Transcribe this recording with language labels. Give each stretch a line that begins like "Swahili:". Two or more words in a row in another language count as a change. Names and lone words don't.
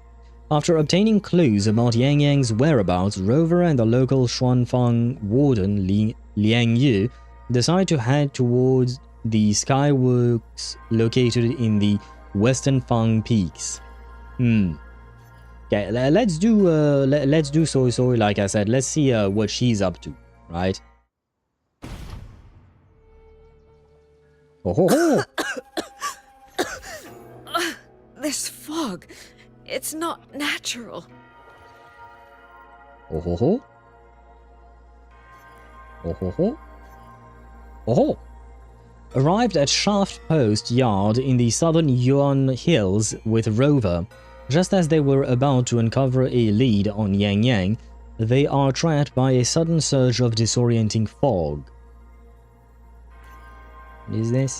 English: After obtaining clues about Yangyang's whereabouts, Rover and the local Xuanfang warden Liang Yu decide to head towards the skyworks located in the western Fang Peaks. Okay, let's do Suisui like I said. Let's see what she's up to, right? Oh ho ho! This fog, it's not natural. Oh ho ho! Oh ho ho! Oh ho! Arrived at Shaft Post Yard in the southern Yuan Hills with Rover, just as they were about to uncover a lead on Yangyang, they are trapped by a sudden surge of disorienting fog. What is this?